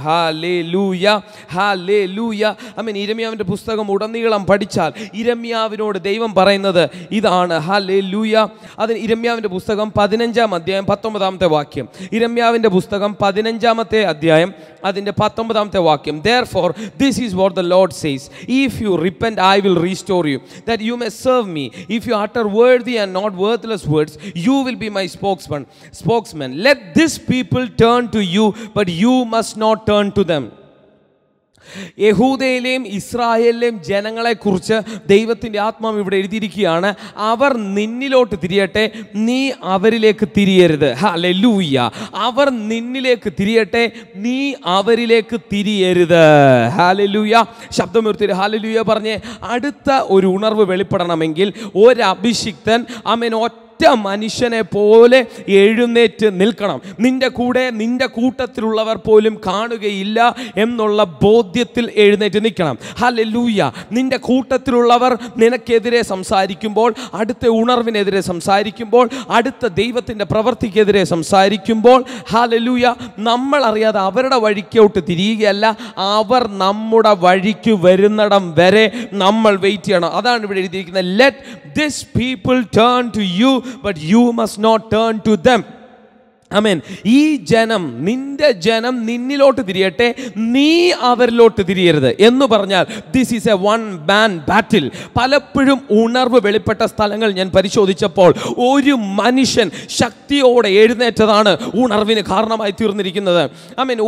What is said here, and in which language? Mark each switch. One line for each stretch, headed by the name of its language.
Malayalam: Hallelujah, hallelujah. ആമേൻ. ഇരമ്യാവിൻ്റെ പുസ്തകം ഉടനീളം പഠിച്ചാൽ ഇരമ്യാവിനോട് ദൈവം പറയുന്നത് ഇതാണ്. ഹല്ലേലൂയ. അതിന് ഇരമ്യാവിൻ്റെ പുസ്തകം 15-ാം അധ്യായം 19-ാമത്തെ വാക്യം. ഇരമ്യാവിൻ്റെ പുസ്തകം 15-ാമത്തെ അധ്യായം അധ്യായം അതിൻ്റെ 19-ാമത്തെ വാക്യം.
English: Therefore this is what the Lord says, if you repent I will restore you, that you may serve me. If you utter worthy and not worthless words, you will be my spokesman. Let this people turn to you, but you must not turn to them.
Malayalam: യഹൂദയിലെയും ഇസ്രായേലിലെയും ജനങ്ങളെക്കുറിച്ച് ദൈവത്തിൻ്റെ ആത്മാവ് ഇവിടെ എഴുതിയിരിക്കുകയാണ്. അവർ നിന്നിലോട്ട് തിരിയട്ടെ, നീ അവരിലേക്ക് തിരിയരുത്. Hallelujah. അവർ നിന്നിലേക്ക് തിരിയട്ടെ, നീ അവരിലേക്ക് തിരിയരുത്. Hallelujah. ശബ്ദമുയർത്തി ഹല്ലേലൂയ പറഞ്ഞ്. അടുത്ത ഒരു ഉണർവ് വെളിപ്പെടണമെങ്കിൽ ഒരു അഭിഷിക്തൻ ഒറ്റ മനുഷ്യനെ പോലെ എഴുന്നേറ്റ് നിൽക്കണം. നിന്റെ കൂടെ നിന്റെ കൂട്ടത്തിലുള്ളവർ പോലും കാണുകയില്ല എന്നുള്ള ബോധ്യത്തിൽ എഴുന്നേറ്റ് നിൽക്കണം. ഹല്ലേലൂയ. നിന്റെ കൂട്ടത്തിലുള്ളവർ നിനക്കെതിരെ സംസാരിക്കുമ്പോൾ, അടുത്ത ഉണർവിനെതിരെ സംസാരിക്കുമ്പോൾ, അടുത്ത ദൈവത്തിൻ്റെ പ്രവൃത്തിക്കെതിരെ സംസാരിക്കുമ്പോൾ, ഹല്ലേലൂയ, നമ്മൾ അറിയാതെ അവരുടെ വഴിക്കോട്ട് തിരിയുകയല്ല, അവർ നമ്മുടെ വഴിക്ക് വരുന്നിടം വരെ നമ്മൾ വെയിറ്റ് ചെയ്യണം. അതാണ് ഇവിടെ എഴുതിയിരിക്കുന്നത്.
English: Let this people turn to you, but you must not turn to them.
Malayalam: ആമേൻ. ഈ ജനം, നിന്റെ ജനം നിന്നിലോട്ട് തിരിയട്ടെ, നീ അവരിലോട്ട് തിരിയരുത് എന്ന് പറഞ്ഞാൽ
English: This is a one man battle.
Malayalam: പലപ്പോഴും ഉണർവ് വെളിപ്പെട്ട സ്ഥലങ്ങൾ ഞാൻ പരിശോധിച്ചപ്പോൾ ഒരു മനുഷ്യൻ ശക്തിയോടെ എഴുന്നേറ്റതാണ് ഉണർവിന് കാരണമായി തീർന്നിരിക്കുന്നത്. ആമേൻ.